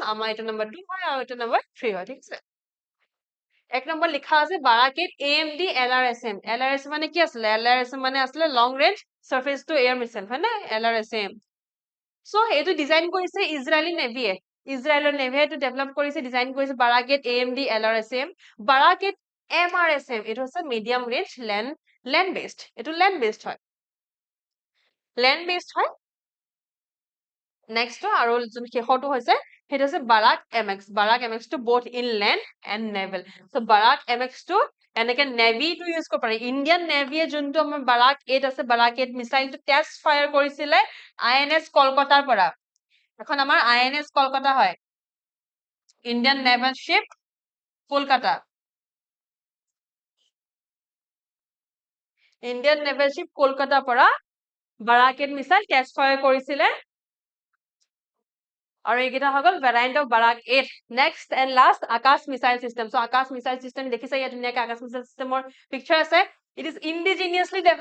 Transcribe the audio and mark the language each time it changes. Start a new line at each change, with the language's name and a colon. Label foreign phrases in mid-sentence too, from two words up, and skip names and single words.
Assamese: আমাৰ এটা নম্বৰ 2 হয় আৰু এটা নম্বৰ 3 হয় ঠিক আছে এক নম্বৰ লিখা আছে বাৰাকেট AMD LRSM LRSM মানে কি আছিল LRSM মানে আছিল
English: long range surface to air missile
Assamese: হয় না LRSM সো এইটো ডিজাইন কৰিছে ইজৰাইলি নেভিয়ে ইজৰাইলৰ নেভিয়ে এইটো ডেভেলপ কৰিছে ডিজাইন কৰিছে বাৰাকেট AMD LRSM বাৰাকেট MRSM এইটো আছে
English: medium range land based
Assamese: এইটো
English: land based
Assamese: হয় নেক্সট আৰু যোন শেষটো হৈছে হেটো আছে বাৰাক MX টো
English: both in land and naval so
Assamese: বাৰাক MX টো এনেকে নেভি টো ইউজ কৰিব পাৰি ইন্ডিয়ান নেভিয়ে যোনটো আমাৰ বাৰাক 8 আছে বাৰাক 8 মিসাইল টো
English: test fire
Assamese: কৰিছিলে INS কলকাতাৰ পৰা এখন আমাৰ INS কলকাতা হয়
English: Indian naval ship
Assamese: কলকাতা
English: Indian naval ship
Assamese: কলকাতাৰ পৰা বাৰাক 8 মিসাইল
English: test fire
Assamese: কৰিছিলে আৰু এইকেইটা হৈ গল
English: variant of Barak 8 next and last Akash missile system
Assamese: সো আকাশ মিসাইল সিস্টেম দেখিছে ইয়াত ধুনীয়াকৈ আকাশ মিসাইল সিস্টেমৰ পিকচাৰ আছে
English: it is indigenously